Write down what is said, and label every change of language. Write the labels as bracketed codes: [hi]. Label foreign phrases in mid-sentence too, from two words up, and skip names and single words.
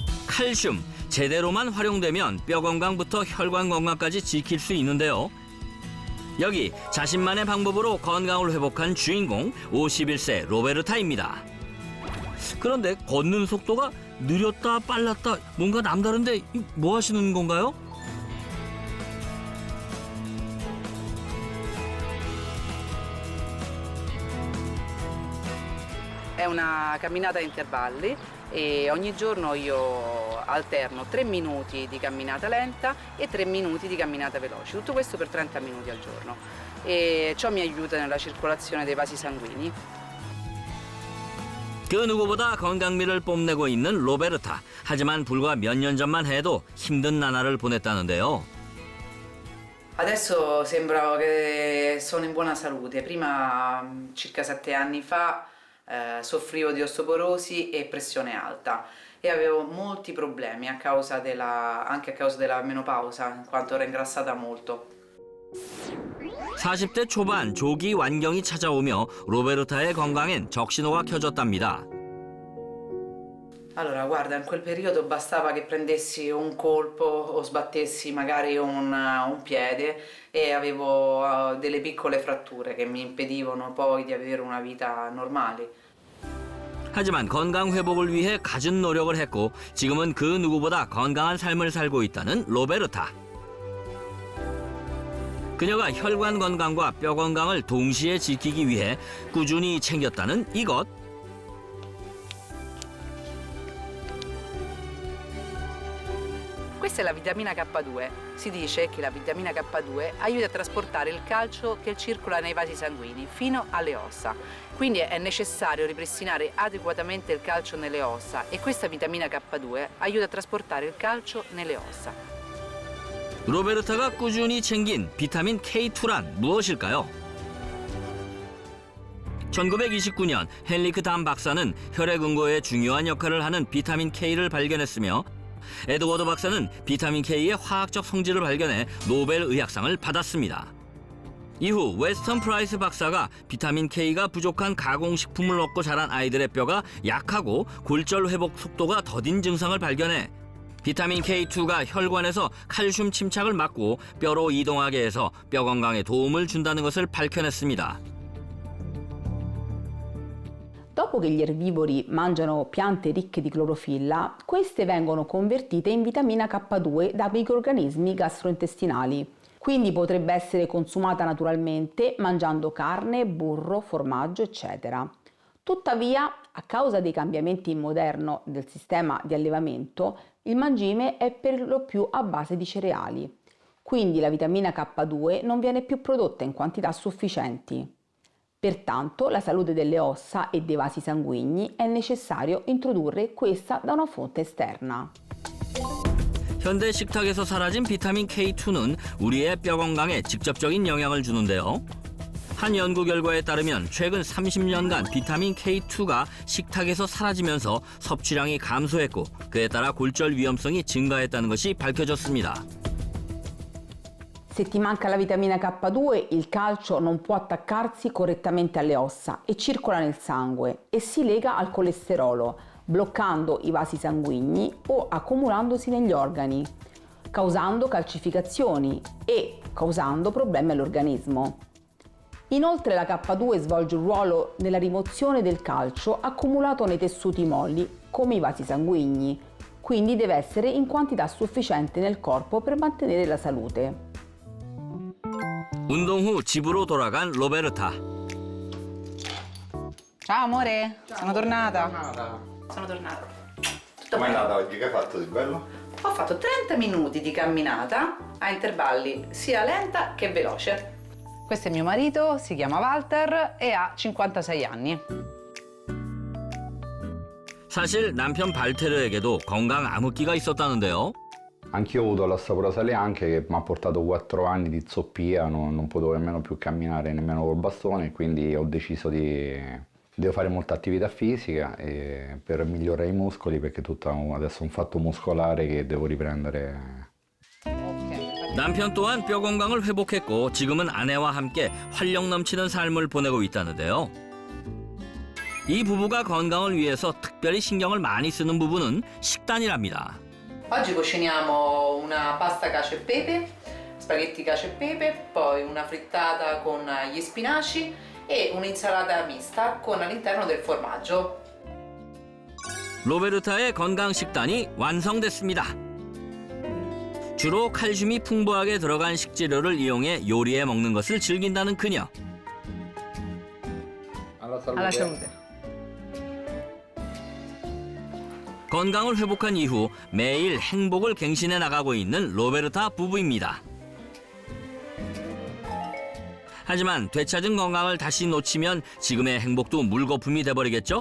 [ko] 칼슘, 제대로만 활용되면 뼈 건강부터 혈관 건강까지 지킬 수 있는데요. 여기 자신만의 방법으로 건강을 회복한 주인공 51세 로베르타입니다. 그런데 걷는 속도가 느렸다 빨랐다 뭔가 남다른데 뭐 하시는 건가요? [it] È una camminata a intervalli e ogni giorno io alterno 3 minuti di camminata lenta e 3 minuti di camminata veloce, tutto questo per 30 minuti al giorno e ciò mi aiuta nella circolazione dei vasi sanguigni. [ko] 그 누구보다 건강미를 뽐내고 있는 로베르타. 하지만 불과 몇 년 전만 해도 힘든 나날을 보냈다는데요. [it] Adesso sembra che sono in buona salute, prima circa 7 anni fa soffrivo di osteoporosi e pressione alta e avevo molti problemi anche a causa della menopausa, in quanto ero ingrassata molto. [ko] 40대 초반 조기 완경이 찾아오며 로베르타의 건강엔 적신호가 켜졌답니다. [it] Allora, guarda, in quel periodo bastava che prendessi un colpo o sbattessi magari un piede e avevo delle piccole fratture che mi impedivano poi di avere una vita normale. [ko] 하지만 건강 회복을 위해 갖은 노력을 했고 지금은 그 누구보다 건강한 삶을 살고 있다는 로베르타. 그녀가 혈관 건강과 뼈 건강을 동시에 지키기 위해 꾸준히 챙겼다는 이것. [it] Questa è la vitamina K2. Si dice che la vitamina K2 aiuta a trasportare il calcio che circola nei vasi sanguigni fino alle ossa. Quindi è necessario ripristinare adeguatamente il calcio nelle ossa e questa vitamina K2 aiuta a trasportare il calcio nelle ossa. [ko] 로베르타가 꾸준히 챙긴 비타민 K2란 무엇일까요? 1929년 헨리크 담 박사는 혈액응고에 중요한 역할을 하는 비타민 K를 발견했으며 에드워드 박사는 비타민 K의 화학적 성질을 발견해 노벨 의학상을 받았습니다. 이후 웨스턴 프라이스 박사가 비타민 K가 부족한 가공식품을 먹고 자란 아이들의 뼈가 약하고 골절 회복 속도가 더딘 증상을 발견해 비타민 K2가 혈관에서 칼슘 침착을 막고 뼈로 이동하게 해서 뼈 건강에 도움을 준다는 것을 밝혀냈습니다. [it] Dopo che gli erbivori mangiano piante ricche di clorofilla, queste vengono convertite in vitamina K2 da microrganismi gastrointestinali. Quindi potrebbe essere consumata naturalmente mangiando carne, burro, formaggio, eccetera. Tuttavia, a causa dei cambiamenti moderni del sistema di allevamento, il mangime è per lo più a base di cereali. Quindi la vitamina K2 non viene più prodotta in quantità sufficienti. Pertanto, la salute delle ossa e dei vasi sanguigni è necessario introdurre questa da una fonte esterna. [ko] 현대 식탁에서 사라진 비타민 K2는 우리의 뼈 건강에 직접적인 영향을 주는데요. 한 연구 결과에 따르면 최근 30년간 비타민 K2가 식탁에서 사라지면서 섭취량이 감소했고 그에 따라 골절 위험성이 증가했다는 것이 밝혀졌습니다. [it] Se ti manca la vitamina K2, il calcio non può attaccarsi correttamente alle ossa e circola nel sangue e si lega al colesterolo, bloccando i vasi sanguigni o accumulandosi negli organi, causando calcificazioni e causando problemi all'organismo. Inoltre la K2 svolge un ruolo nella rimozione del calcio accumulato nei tessuti molli, come i vasi sanguigni, quindi deve essere in quantità sufficiente nel corpo per mantenere la salute. [ko] 운동 후 집으로 돌아간 로베르타. [it] Ciao amore, sono tornata. Sono tornata. Tutto Com'è bene? andata oggi? Che hai fatto di bello? Ho fatto 30 minuti di camminata a intervalli sia lenta che veloce. Questo è mio marito, si chiama Walter e ha 56 anni. [ko] 사실 남편 발테르에게도 건강 암흑기가 있었다는데요. [it] Anch'io ho avuto l'osteoporosi anche che mi ha portato 4 anni di zoppia, non potevo nemmeno più camminare nemmeno col bastone, quindi ho deciso devo fare molta attività fisica per migliorare i muscoli perché adesso è un fatto muscolare che devo riprendere. [ko] 남편 또한 뼈 건강을 회복했고 지금은 아내와 함께 활력 넘치는 삶을 보내고 있다는데요. 이 부부가 건강을 위해서 특별히 신경을 많이 쓰는 부분은 식단이랍니다. [it] Oggi cuciniamo una pasta cacio e pepe, spaghetti cacio e pepe, poi una frittata con gli spinaci e un'insalata mista con all'interno del formaggio. [ko] 로베르타의 건강 식단이 완성됐습니다. 주로 칼슘이 풍부하게 들어간 식재료를 이용해 요리해 먹는 것을 즐긴다는 그녀. [it] Alla salute. [ko] 건강을 회복한 이후 매일 행복을 갱신해 나가고 있는 로베르타 부부입니다. 하지만 되찾은 건강을 다시 놓치면 지금의 행복도 물거품이 돼버리겠죠?